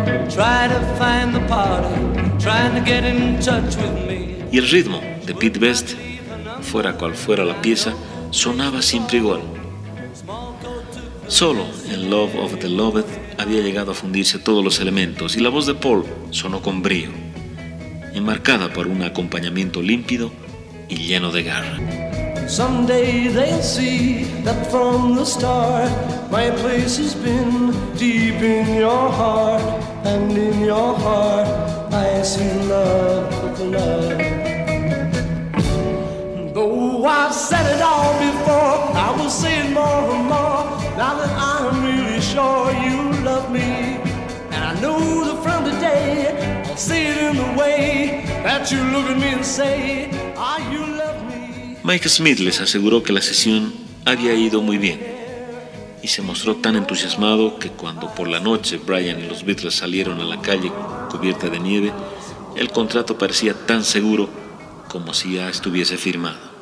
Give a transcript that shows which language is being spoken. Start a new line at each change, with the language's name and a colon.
English: Try to find the party, trying to get in touch with me.
Spanish: Y el ritmo de Pete Best, fuera cual fuera la pieza, sonaba siempre igual. Solo en Love of the Loved había llegado a fundirse todos los elementos y la voz de Paul sonó con brío, enmarcada por un acompañamiento límpido y lleno de garra.
English: Someday they'll see that from the start my place has been deep in your heart. And in your heart I see love with love. Though I've said it all before, I will say it more and more. Now that I'm really sure you love me. And I know that from today I'll see it in the way that you look at me and say, are you?
Spanish: Mike Smith les aseguró que la sesión había ido muy bien y se mostró tan entusiasmado que cuando por la noche Brian y los Beatles salieron a la calle cubierta de nieve, el contrato parecía tan seguro como si ya estuviese firmado.